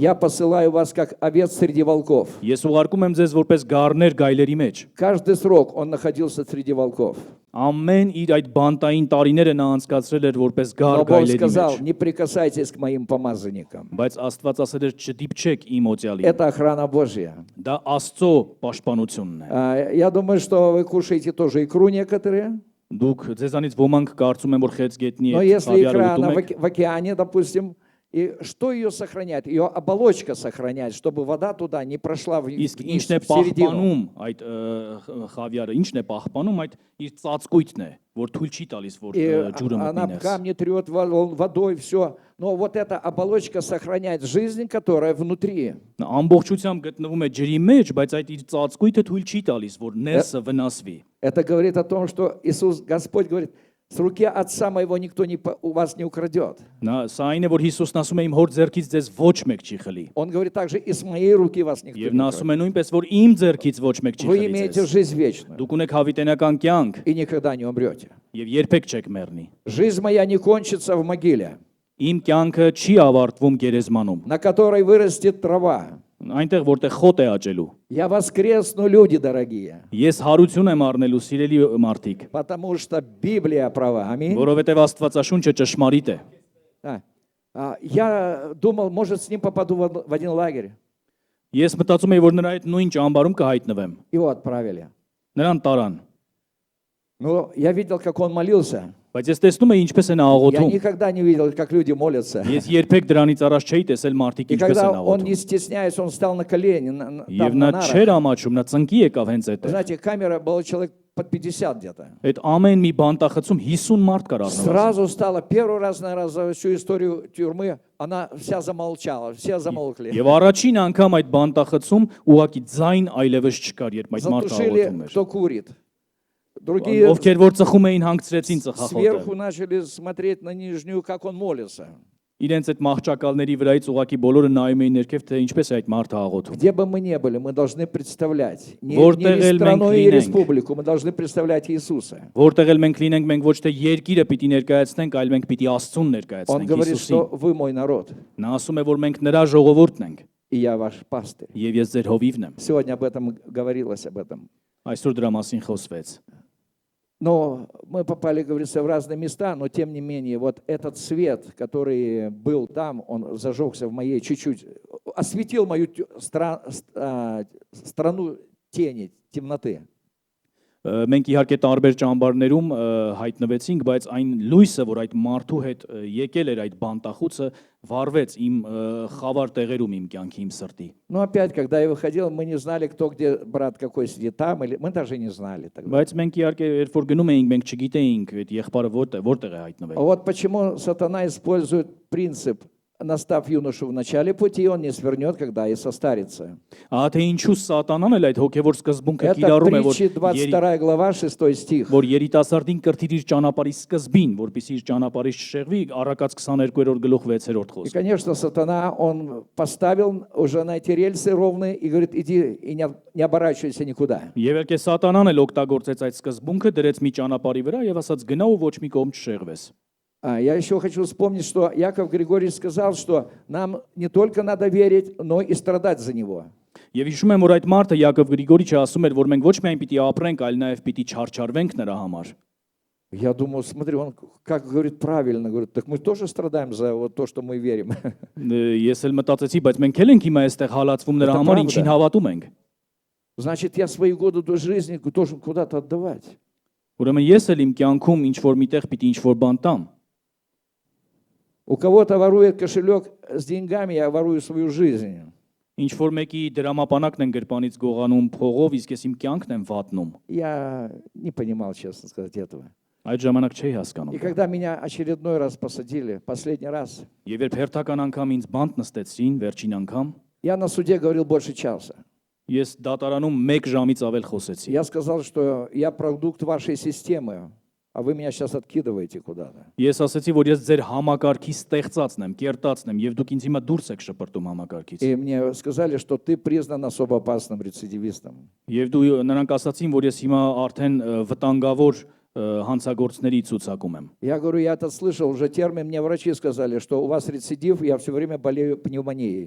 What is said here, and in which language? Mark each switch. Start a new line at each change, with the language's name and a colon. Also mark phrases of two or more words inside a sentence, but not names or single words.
Russian: я посылаю вас как овец среди волков.
Armenian: ես ուղարկում եմ ձեզ որպես գառներ գայլերի մեջ։
Russian: Каждый срок он находился среди волков.
Armenian: Ամեն իր այդ բանտային տարիները նա անցկացրել էր որպես գառ
Russian: Но Бог
Armenian: գայլերի
Russian: сказал,
Armenian: մեջ։
Russian: не прикасайтесь к моим помазанникам.
Armenian: Բայց Աստված ասել էր չդիպչեք իմ օծյալին։
Russian: Это охрана Божья.
Armenian: Դա Աստծո պաշտպանությունն է։
Russian: Я думаю, что вы кушаете тоже икру некоторые.
Armenian: Դուք ձեզանից ոմանք կարծում են որ խեցգետնի
Russian: Но
Armenian: է
Russian: если
Armenian: խավիար
Russian: икра,
Armenian: ուտում
Russian: она
Armenian: եք,
Russian: в океане, допустим, и что ее сохраняет? Ее оболочка сохраняет, чтобы вода туда не прошла
Armenian: իսկ
Russian: вниз,
Armenian: ինչն է
Russian: в середину.
Armenian: պահպանում այդ խավիարը, ինչն է պահպանում այդ իր ծածկույթն է, որ թույլ չի տալիս որ
Russian: И
Armenian: ջուրը
Russian: она
Armenian: մտնի ներս։
Russian: камни трет водой, все. Но вот эта оболочка сохраняет жизнь, которая внутри.
Armenian: Նա ամբողջությամբ գտնվում է ջրի մեջ, բայց այդ իր ծածկույթը թույլ չի տալիս որ ներսը վնասվի։
Russian: Это говорит о том, что Иисус, Господь говорит, с руки Отца моего никто у вас не украдет.
Armenian: Նա սա այն է որ Հիսուսն ասում է իմ հոր ձեռքից ձեզ ոչ մեկ չի խլի։
Russian: Он говорит также, и с моей руки вас никто
Armenian: Եվ
Russian: не
Armenian: նա
Russian: украдет.
Armenian: ասում է нույնպես որ իմ ձեռքից ոչ մեկ չի
Russian: Вы
Armenian: խլի
Russian: имеете
Armenian: ձեզ։
Russian: жизнь вечную
Armenian: Դուք ունեք հավիտենական կյանք
Russian: и никогда не умрете.
Armenian: եւ երբեք չեք մեռնի։
Russian: Жизнь моя не кончится в могиле,
Armenian: Իմ կյանքը չի ավարտվում գերեզմանում։
Russian: на которой вырастет трава.
Armenian: Այնտեղ որտեղ խոտ է աճելու։
Russian: Я воскресну, люди дорогие,
Armenian: Ես հարություն եմ առնելու սիրելի մարդիկ,
Russian: потому что Библия права. Аминь.
Armenian: որովհետև Աստվածաշունչը ճշմարիտ է։
Russian: Я думал, может, с ним попаду в один лагерь.
Armenian: Ես մտածում եի, որ նրա այդ նույն ճամբարում կհայտնվեմ։
Russian: Его отправили.
Armenian: Նրան տարան։
Russian: Но я видел, как он молился.
Armenian: Բայց ես տեսնում եմ ինչպես են
Russian: Я
Armenian: աղոթում։
Russian: никогда не видел, как люди молятся.
Armenian: Ես երբեք дրանից առաջ չէի տեսել մարդիկ
Russian: И
Armenian: ինչպես
Russian: когда
Armenian: են
Russian: он,
Armenian: աղոթում։
Russian: не стесняясь, он встал на колени,
Armenian: Եվ
Russian: там
Armenian: նա
Russian: на
Armenian: չէր
Russian: нарах.
Armenian: ամաչում, նա ծնկի եկավ հենց այդտեղ։
Russian: Знаете, камера был человек под 50 где-то.
Armenian: Այդ ամեն մի բանտախցում 50 մարդ կար առնվազն։
Russian: Сразу стало, первый раз, наверное, за всю историю тюрьмы, она вся замолчала, все замолкли.
Armenian: Եվ առաջին անգամ այդ բանտախցում ուղակի ձայն այլևս չկար, երբ այդ մարդը աղոթում
Russian: Затушили,
Armenian: էր։
Russian: кто курит. Другие
Armenian: Ովքեր որ ծխում էին հանգցրեցին ծխախոտը։
Russian: сверху начали смотреть на нижнюю, как он молится.
Armenian: Իրենց այդ մահճակալների վրայից ուղակի բոլորը նայում էին ներքև, թե ինչպես է այդ մարդը աղոթում։
Russian: Где бы мы ни были, мы должны представлять не
Armenian: Որտեղ էլ
Russian: страну
Armenian: մենք
Russian: и
Armenian: լինենք,
Russian: республику, мы должны представлять Иисуса.
Armenian: Որտեղ էլ մենք լինենք, մենք ոչ թե երկիրը պիտի ներկայացնենք, այլ մենք պիտի Աստծուն
Russian: Он
Armenian: ներկայացնենք
Russian: говорит,
Armenian: Հիսուսին։
Russian: что вы мой народ,
Armenian: Նա ասում է, որ մենք նրա ժողովուրդն ենք,
Russian: и я ваш пастырь.
Armenian: եւ ես ձեր հովիվն եմ։
Russian: Сегодня об этом говорилось, об этом.
Armenian: Այսօր դրա մասին խոսվեց։
Russian: Но мы попали, говорится, в разные места, но тем не менее, вот этот свет, который был там, он зажегся в моей чуть-чуть, осветил мою страну тени, темноты.
Armenian: Մենք իհարկե տարբեր ճամբարներում հայտնվեցինք, բայց այն լույսը, որ այդ մարդու հետ եկել էր այդ բանտախուցը, վառվեց իմ խավար տեղերում իմ կյանքի իմ սրտի։
Russian: Но опять, когда я выходил, мы не знали, кто где, брат какой сидит там, или мы даже не знали тогда.
Armenian: Բայց մենք իհարկե երբ որ գնում էինք, մենք չգիտեինք այդ եղբայրը որտեղ է հայտնվել։
Russian: Вот почему сатана использует принцип, настав юношу в начале пути, он не свернет, когда и состарится.
Armenian: Ահա թե ինչու սատանան էլ այդ հոգևոր սկզբունքը
Russian: Это
Armenian: կիրառում է,
Russian: притчи 22 глава, 6 стих.
Armenian: որ երիտասարդին կրթիր իր ճանապարհի սկզբին, որպեսզի իր ճանապարհից չշեղվի, Առակաց 22-րդ գլուխ 6-րդ
Russian: И,
Armenian: խոսք։
Russian: конечно, сатана, он поставил уже на эти рельсы ровные и говорит, иди и не оборачивайся никуда.
Armenian: Եվ ելք է սատանան էլ օգտագործեց այդ սկզբունքը, դրեց մի ճանապարհի վրա եւ ասաց գնա ու ոչ մի կողմ չշեղվես։
Russian: Я еще хочу вспомнить, что Яков Григорьевич сказал, что нам не только надо верить, но и страдать за него.
Armenian: Եվ հիշում եմ, որ այդ մարդը Յակով Գրիգորիչը ասում էր, որ մենք ոչ միայն պիտի ապրենք, այլ նաև պիտի չարչարվենք նրա համար։
Russian: Я думаю, смотри, он как говорит правильно, говорит, так мы тоже страдаем за вот то, что мы верим.
Armenian: Ես էլ մտածեցի, բայց մենք էլ ենք հիմա այստեղ հալածվում նրա Դա համար, правда։ ինչին հավատում ենք։
Russian: Значит, я свои годы до жизни должен куда-то отдавать.
Armenian: Ուրեմն ես էլ իմ կյանքում ինչ որ միտեղ պիտի ինչ որ բան տամ։
Russian: У кого-то ворует кошелек с деньгами, я ворую свою жизнь.
Armenian: Ինչ որ մեկի դրամապանակն են գրպանից գողանում փողով, իսկ ես իմ կյանքն եմ վատնում։
Russian: Я не понимал, честно сказать, этого.
Armenian: Այդ ժամանակ չէի
Russian: И
Armenian: հասկանում։
Russian: когда меня очередной раз посадили, последний раз,
Armenian: Եվ երբ հերթական անգամ ինձ բանտ նստեցին, վերջին անգամ,
Russian: Я на суде говорил больше часа.
Armenian: Ես դատարանում 1 ժամից ավել խոսեցի։
Russian: Я сказал, что я продукт вашей системы, а вы меня сейчас откидываете куда-то.
Armenian: Ես ասացի, որ ես ձեր համակարգի ստեղծածն եմ, կերտածն եմ, եւ դուք ինձ հիմա դուրս եք շպրտում համակարգից։
Russian: И мне сказали, что ты признан особо опасным рецидивистом.
Armenian: Եվ դու նրանք ասացին, որ ես հիմա արդեն վտանգավոր հանցագործների ցուցակում եմ։
Russian: Я говорю, я это слышал, уже термин, мне врачи сказали, что у вас рецидив, я все время болею пневмонией.